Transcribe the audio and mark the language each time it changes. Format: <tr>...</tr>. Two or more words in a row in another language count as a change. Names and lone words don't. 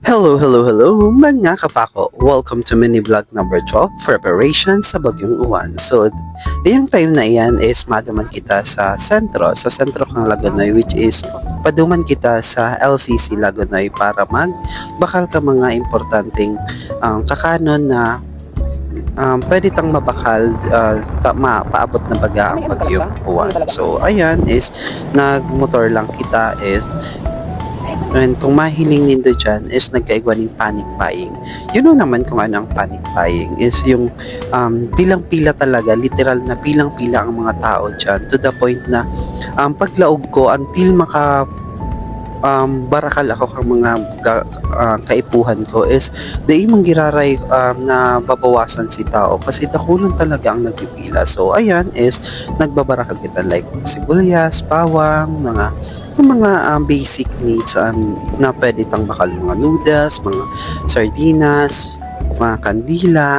<en>Hello, hello, hello</en> <bik>mga kapako!</bik> <en>Welcome to mini vlog number 12, preparation sa Bagyong Uwan.</en> <bik>So, yung time na iyan is madaman kita sa sentro kang Lagonoy,</bik> <en>which is</en> <bik>paduman kita sa LCC Lagonoy para magbakal ka mga importanteng kakanon na pwede tang mabakal paabot na baga ang Bagyong Uwan. So, ayan is nagmotor lang kita is. And kung mahiling nindo dyan is nagkaigwaning</bik> <en>panic buying. You know</en> <bik>naman kung ano ang</bik> <en>panic buying</en> <bik>is yung pilang-pila talaga, literal na pilang-pila ang mga tao dyan</bik> <en>to the point</en> <bik>na paglaog ko until barakal ako kang mga kaipuhan ko is daimang giraray na babawasan si tao kasi dakulan talaga ang nagpipila. So ayan is nagbabarakal kita like sibuyas, bawang, yung mga</bik> <en>basic needs</en> <bik>na pwede tang bakal, mga noodles, mga sardinas, mga kandila.</bik>